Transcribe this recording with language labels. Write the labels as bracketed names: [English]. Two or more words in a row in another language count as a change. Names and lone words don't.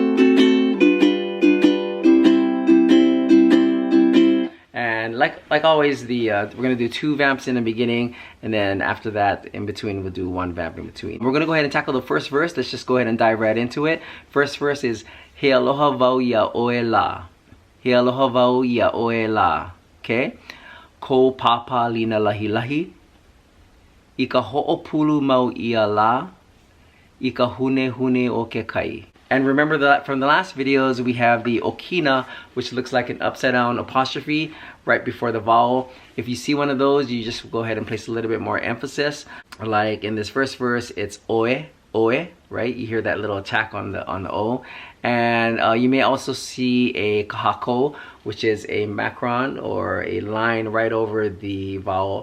[English] And like always, we're gonna do 2 vamps in the beginning, and then after that, in between, we'll do 1 vamp in between. We're gonna go ahead and tackle the first verse. Let's just go ahead and dive right into it. First verse is [Hawaiian] He aloha wau ia oe la. He aloha wau ia oe la. Okay? Ko Pāpālina Lahilahi. I ka ho'opulu mau ia la. I ka hune hune o ke kai. [English] And remember that from the last videos, we have the okina, which looks like an upside down apostrophe right before the vowel. If you see one of those, you just go ahead and place a little bit more emphasis. Like in this first verse, it's oe, oe, right? You hear that little attack on the O. And you may also see a kahako, which is a macron or a line right over the vowel.